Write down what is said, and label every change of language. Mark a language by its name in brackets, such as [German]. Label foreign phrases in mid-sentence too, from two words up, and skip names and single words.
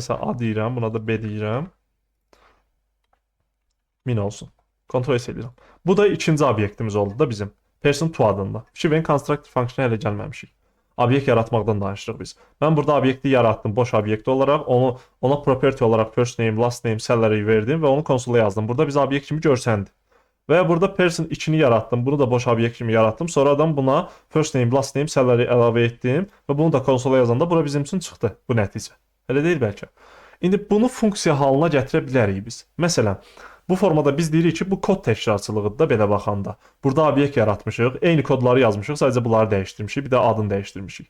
[Azerbaijani] Məsələn, A deyirəm, buna da B deyirəm. 1000 olsun. Ctrl-S eləyirəm. Bu da ikinci obyektimiz oldu da bizim. Person 2 adında. Fikir verin, constructor funksiyona hələ gəlməmişik. Obyekt yaratmaqdan danışırıq biz. Mən burada obyekti yaratdım, boş obyekt olaraq, ona property olaraq [English] first name, last name, salary [Azerbaijani] verdim və onu konsola yazdım. Burada biz obyekt kimi görsəndi. Və burada person 2-ni yaratdım, bunu da boş obyekt kimi yaratdım. Sonradan buna [English] first name, last name, salary [Azerbaijani] əlavə etdim və bunu da konsola yazanda bura bizim üçün çıxdı bu nəticə. Elə deyil bəlkə. İndi bunu funksiya halına gətirə bilərik biz. Məsələn, bu formada biz deyirik ki, bu kod təkrarçılığıdır da belə baxanda. Burada obyekt yaratmışıq, eyni kodları yazmışıq, sadəcə bunları dəyişdirmişik, bir də adını dəyişdirmişik.